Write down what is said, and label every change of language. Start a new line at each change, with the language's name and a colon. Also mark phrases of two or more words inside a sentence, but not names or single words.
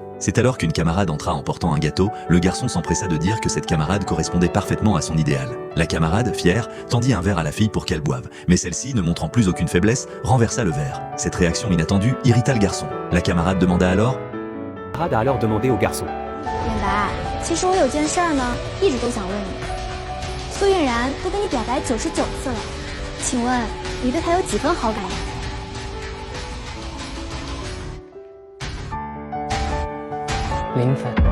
French: C'est alors qu'une camarade entra en portant un gâteau. Le garçon s'empressa de dire que cette camarade correspondait parfaitement à son idéal. La camarade, fière, tendit un verre à la fille pour qu'elle boive. Mais celle-ci, ne montrant plus aucune faiblesse, renversa le verre. Cette réaction inattendue irrita le garçon. La camarade demanda alors: « camarade a alors demandé au garçon. »
Chinese: 远白，其实我有件事儿呢，一直都想问你。苏韵然都跟你表白99次了，请问你对她有几分好感呀？ 0分。